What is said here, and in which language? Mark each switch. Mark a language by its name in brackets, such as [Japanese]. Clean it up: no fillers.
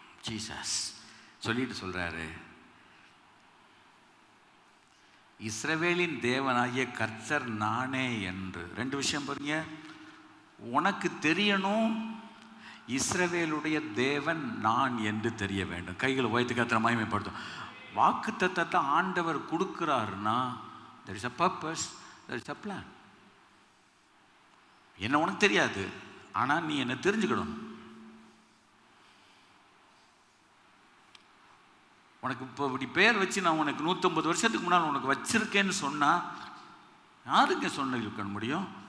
[Tamil] Jesus சொல்லிட்டு சொல்கிறாரு, இஸ்ரவேலின் தேவனாகிய கர்த்தர் நானே என்று. ரெண்டு விஷயம் பாருங்க. உனக்கு தெரியணும், இஸ்ரவேலுடைய தேவன் நான் என்று தெரிய வேண்டும். கைகளை உயர்த்தி கர்த்தரை மகிமைப்படுத்தும். வாக்கு தத்தத்தை ஆண்டவர் கொடுக்கிறாருன்னா [English] there is a purpose, there is a plan. [Tamil] என்ன உனக்கு தெரியாது, ஆனால் நீ என்ன தெரிஞ்சுக்கணும். உனக்கு இப்போ இப்படி பேர் வச்சு நான் உனக்கு 150 வருஷத்துக்கு முன்னால் உனக்கு வச்சிருக்கேன்னு சொன்னால் யாருக்கு சொன்ன இருக்க முடியும்?